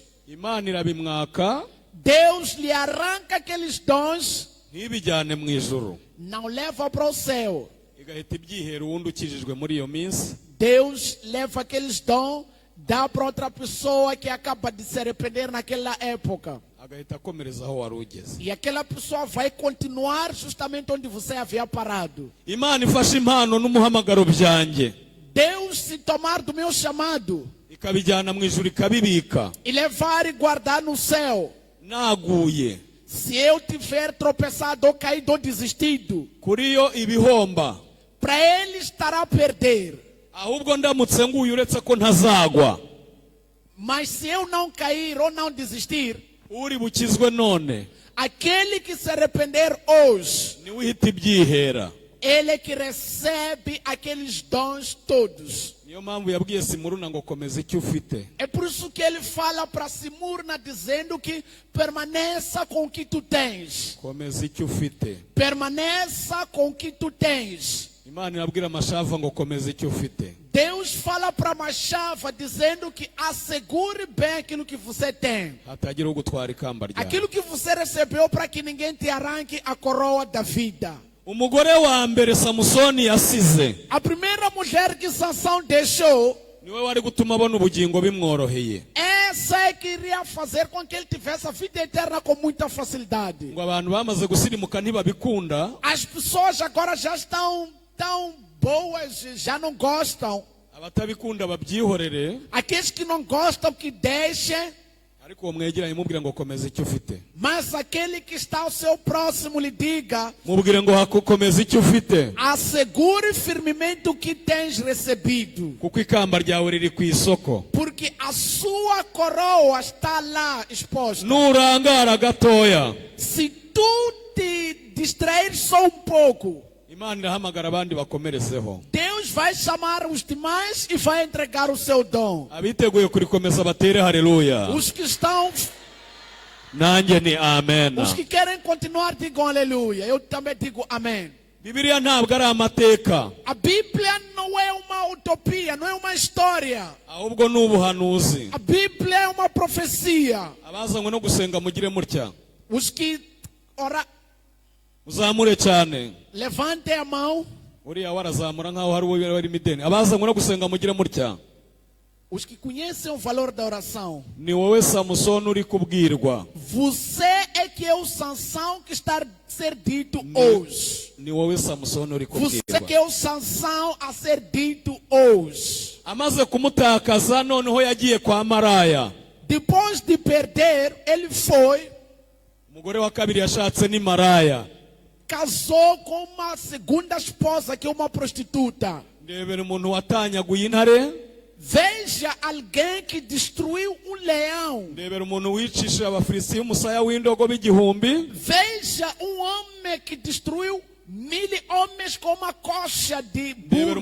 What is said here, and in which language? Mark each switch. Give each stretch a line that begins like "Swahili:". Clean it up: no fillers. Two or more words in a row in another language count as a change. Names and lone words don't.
Kinyarwanda: Imana irabimwaka
Portuguese: Deus lhe arranca aqueles dons,
Kinyarwanda: ntibijyane mu ijuru,
Portuguese: não leva para o céu.
Kinyarwanda: igahita ibyihera uwundi ukijijwe muri iyo minsi.
Portuguese: Deus leva aqueles dons, dá para outra pessoa que acaba de se arrepender naquela época.
Kinyarwanda: agahita akomereza aho wari ugeze.
Portuguese: E aquela pessoa vai continuar justamente onde você havia parado.
Kinyarwanda: Imana ifashe impano n'umuhamagaro byanjye
Portuguese: Deus se tomar do meu chamado
Kinyarwanda: ikabijyana mu ijuru ikabibika.
Portuguese: e levar e guardar no céu.
Kinyarwanda: Naguye
Portuguese: Se eu tiver tropeçado ou caído ou desistido,
Kinyarwanda: kuri yo ibihomba,
Portuguese: para ele estará a perder.
Kinyarwanda: ahubwo ndamutse nguye uretse ko ntazagwa.
Portuguese: Mas se eu não cair ou não desistir,
Kinyarwanda: Uri bukizwe none
Portuguese: aquele que se arrepender hoje,
Kinyarwanda: niwe uhita ibyihera.
Portuguese: ele é que recebe aqueles dons todos.
Kinyarwanda: Niyo mpamvu yabwiye Simuruna ngo komeza icyo ufite.
Portuguese: É por isso que ele fala para Simurna dizendo que permaneça com o que tu tens.
Kinyarwanda: Komeza icyo ufite.
Portuguese: Permaneça com o que tu tens.
Kinyarwanda: Imana irabwira Amashava ngo komeza icyo ufite.
Portuguese: Deus fala para Machava dizendo que assegure bem aquilo que você tem.
Kinyarwanda: Hatagira ugutwara ikamba ryawe.
Portuguese: Aquilo que você recebeu para que ninguém te arranque a coroa da vida.
Kinyarwanda: Umugore wa mbere Samusoni yasize
Portuguese: A primeira mulher que Sansão deixou,
Kinyarwanda: niwe wari gutuma abona ubugingo bimworoheye.
Portuguese: essa é que iria fazer com que ele tivesse a vida eterna com muita facilidade.
Kinyarwanda: Ngo abantu bamaze gusirimuka ntibabikunda,
Portuguese: As pessoas agora já estão tão boas, já não gostam.
Kinyarwanda: abatabikunda babyihorere,
Portuguese: Aqueles que não gostam, que deixem.
Kinyarwanda: ariko uwo mwegeranye mubwire ngo komeza icyo ufite.
Portuguese: Mas aquele que está ao seu próximo lhe diga:
Kinyarwanda: Mubwire ngo komeza icyo ufite,
Portuguese: assegure firmemente o que tens recebido.
Kinyarwanda: kuko ikamba ryawe riri ku isoko.
Portuguese: Porque a sua coroa está lá exposta.
Kinyarwanda: Nurangara gatoya,
Portuguese: Se tu te distrair só um pouco,
Kinyarwanda: Imana irahamagara abandi bakomerezeho.
Portuguese: Deus vai chamar os demais e vai entregar o seu dom.
Kinyarwanda: Abiteguye kurikomeza batere haleluya.
Portuguese: Os que estão,
Kinyarwanda: Nanjye ni amen.
Portuguese: os que querem continuar, digam aleluia. Eu também digo amém.
Kinyarwanda: Bibiliya ntabwo ari amateka,
Portuguese: A Bíblia não é uma utopia, não é uma história.
Kinyarwanda: ahubwo ni ubuhanuzi.
Portuguese: A Bíblia é uma profecia.
Kinyarwanda: Abazanywe no gusenga mugire mutya.
Portuguese: Os que
Kinyarwanda: Uzamure cyane.
Portuguese: levantem a mão.
Kinyarwanda: Uriya warazamura nkaho hari uwo bari mideni. Abazanywe no gusenga mugire mutya.
Portuguese: Os que conhecem o valor da oração.
Kinyarwanda: Ni wowe Samusoni uri kubwirwa.
Portuguese: Você é que é o Sansão que está a ser dito hoje.
Kinyarwanda: Ni wowe Samusoni uri
Portuguese: Você que
Kinyarwanda: kubwirwa.
Portuguese: é o Sansão a ser dito hoje.
Kinyarwanda: Amaze kumutakaza noneho yagiye kwa maraya.
Portuguese: Depois de perder, ele foi,
Kinyarwanda: Umugore wa kabiri yashatse ni maraya.
Portuguese: casou com uma segunda esposa que é uma prostituta.
Kinyarwanda: Ndebera umuntu watanyaguye intare.
Portuguese: Veja alguém que destruiu um leão.
Kinyarwanda: Ndebera umuntu wicishije abafilisitiya umusaya w'indogobe igihumbi.
Portuguese: Veja um homem que destruiu 1000 homens com uma coxa de
Kinyarwanda: Ndebera